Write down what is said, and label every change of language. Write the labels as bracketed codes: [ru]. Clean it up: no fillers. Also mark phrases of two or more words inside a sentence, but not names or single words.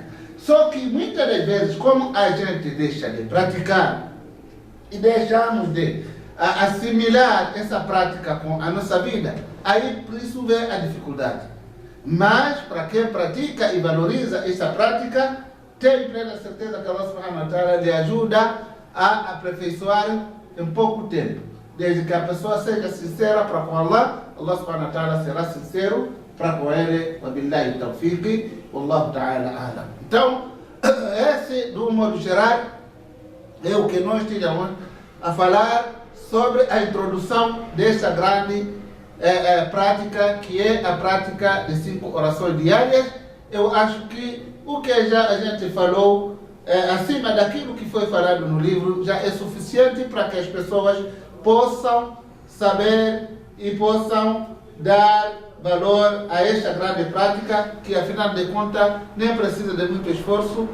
[pt] Só que muitas das vezes, como a gente deixa de praticar e deixamos de assimilar essa prática com a nossa vida, aí por isso vem a dificuldade. Mas para quem pratica e valoriza essa prática, tem plena certeza que Allah [ar] سبحانه وتعالى [pt] lhe ajuda a aperfeiçoar em pouco tempo. Desde que a pessoa seja sincera para com Allah, Allah [ar] سبحانه وتعالى [pt] será sincero para com ele. [ar] وبالله التوفيق، والله تعالى أعلم. [pt] Então, esse, do modo geral, é o que nós tínhamos a falar sobre a introdução desta grande prática, que é a prática de 5 orações diárias. Eu acho que o que já a gente falou, acima daquilo que foi falado no livro, já é suficiente para que as pessoas possam saber e possam dar valor a esta grande prática, que afinal de contas nem precisa de muito esforço.